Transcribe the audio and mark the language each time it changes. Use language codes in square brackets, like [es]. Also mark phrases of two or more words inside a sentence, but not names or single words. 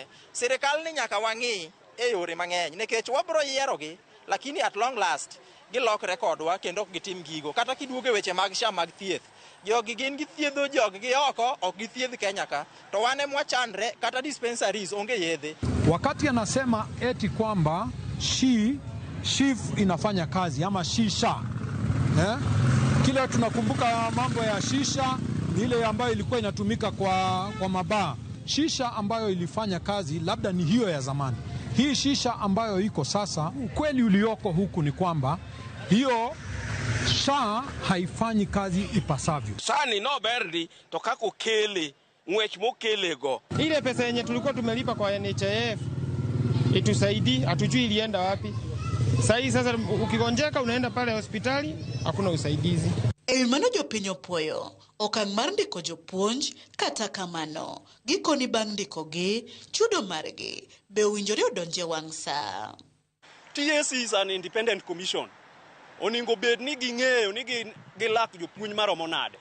[luo] Sirikal ni nyaka wang'i e yore mang'eny nikech wabro yierogi lakini [en] at long last [luo] gilok rekodwa kendo ok gitim gigo kata kiduoge weche mag SHA mag thieth jogi gin githiedho jogi oko ok githiedh Kenya ka to wane mwachandre kata dispensaries onge yedhe. [sw] Wakati anasema eti kwamba SHIF inafanya kazi ama SHA kile tunakumbuka mambo ya shisha ni ile ambayo ilikuwa inatumika kwa mabaa. Shisha ambayo ilifanya kazi labda ni hiyo ya zamani. Hii shisha ambayo iko sasa, ukweli ulioko huku ni kwamba hiyo SHA haifanyi kazi ipasavyo. [luo] Sani no berdi to kako kele ngwech mokelego. [sw] Ile pesa yenye tulikuwa tumelipa kwa NHIF itusaidi, hatujui ilienda wapi. Sasa ukigonjeka unaenda pale hospitali hakuna usaidizi. [luo] Mano jopiny opuoyo okang' mar ndiko jopuonj kata kamano gikoni bang' ndikogi chudo margi be owinjore odonje wang' saa. [en] TSC is an independent commission. [luo] Oningo bed ni ging'eyo ni gilak jopuonj maromo nade.